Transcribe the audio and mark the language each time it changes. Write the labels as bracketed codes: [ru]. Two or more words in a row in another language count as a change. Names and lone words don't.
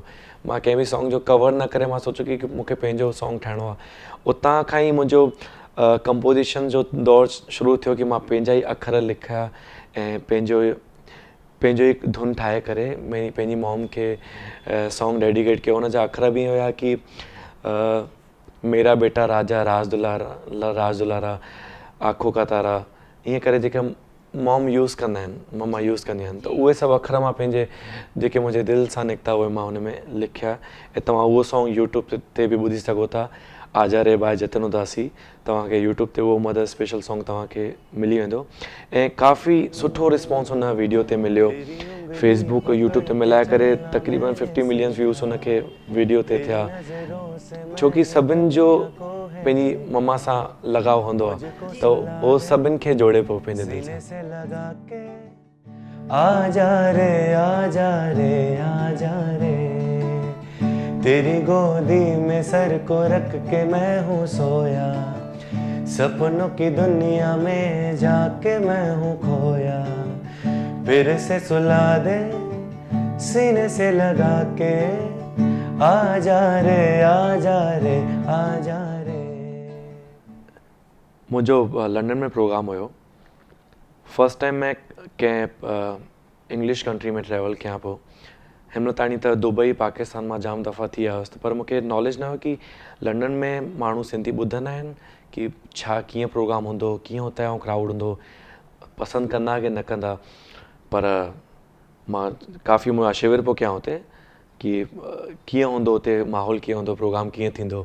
[sd] मां कंहिं बि सॉन्ग जो कवर न करे मां सोचियो कि मूंखे पंहिंजो सॉन्ग ठाहिणो आहे। उतां खां ई मुंहिंजो कंपोज़िशन जो दौर शुरू थियो कि मां पंहिंजा ई अखर लिखिया ऐं पंहिंजो हिकु धुन ठाहे करे पंहिंजी मॉम खे सॉन्ग डेडिकेट कयो। हुन जा अखर बि हुया कि [hi] मेरा बेटा राजा राज दुलारा आंखों का तारा, [sd] ईअं करे जेके [en] mom use [sd] कंदा आहिनि, [en] mamma use [sd] कंदी आहिनि। त उहे सभु अखर मां पंहिंजे जेके मुंहिंजे दिलि सां निकिता उहे मां हुन में लिखिया। ऐं तव्हां उहो सॉन्ग यूट्यूब ते बि ॿुधी सघो था, आजा रे बाय जतिन उदासी। तव्हांखे यूट्यूब ते उहो [en] mother special song [sd] तव्हांखे मिली वेंदो। ऐं काफ़ी सुठो रिस्पॉन्स हुन वीडियो ते मिलियो। फेसबुक यूट्यूब ते मिलाए करे तक़रीबन 50 [en] million views [sd] हुनखे वीडियो ते थिया, छोकी सभिनि जो पंहिंजी मम्मा सां लगाव हूंदो आहे, त उहो सभिनि खे जोड़े पियो पंहिंजे दिलि सां। [hi] आजा रे आजा रे आजा रे, तेरी गोदी में सर को रख के मैं हूँ सोया, सपनों की दुनिया में जाके मैं हूँ खोया, फिर से सुला दे सीने से लगा के, आजा रे आजा रे आजा रे। [sd] मुंहिंजो लंडन में प्रोग्राम हुयो। [en] first time [sd] मैं कंहिं [en] English country [sd] में ट्रेवल कयां पियो। हिन ताईं त दुबई पाकिस्तान मां जाम दफ़ा थी आयुसि, पर मूंखे नॉलेज न हुयो कि लंडन में माण्हू सिंधी ॿुधंदा आहिनि कि छा कीअं प्रोग्राम हूंदो, कीअं हुतां जो क्राउड हूंदो, पसंदि कंदा कि न कंदा। पर मां काफ़ी मुआशिवर पियो कयां हुते कि कीअं हूंदो हुते, माहौल कीअं हूंदो, प्रोग्राम कीअं थींदो।